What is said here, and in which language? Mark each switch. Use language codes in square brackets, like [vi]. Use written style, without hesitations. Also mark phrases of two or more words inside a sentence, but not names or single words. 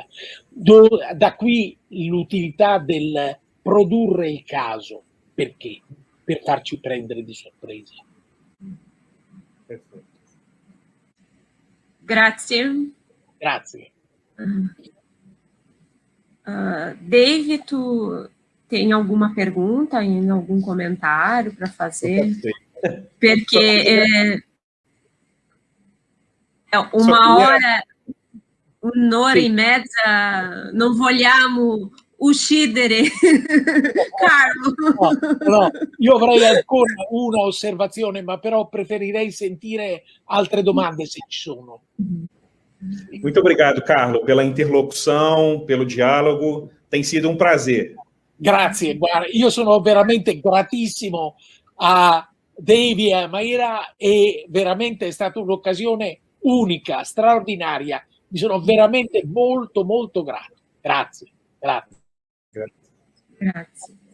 [it] Da qui l'utilità del produrre il caso. Perché? Per farci prendere di sorpresa. Perfetto. Grazie. Grazie. [pt] Dave, tu tem alguma pergunta, algum comentário para fazer? [it] Perché hora, un'ora e mezza, non vogliamo uccidere Carlo. No, io avrei ancora una osservazione, ma però preferirei sentire altre domande se ci sono. [pt] Muito obrigado, Carlo, pela interlocução, pelo diálogo. Tem sido um prazer. [it] Grazie, guarda, io sono veramente gratissimo a Devi e a Maira, e veramente è stata un'occasione unica, straordinaria. Mi sono veramente molto, molto grato. Grazie, grazie. Grazie.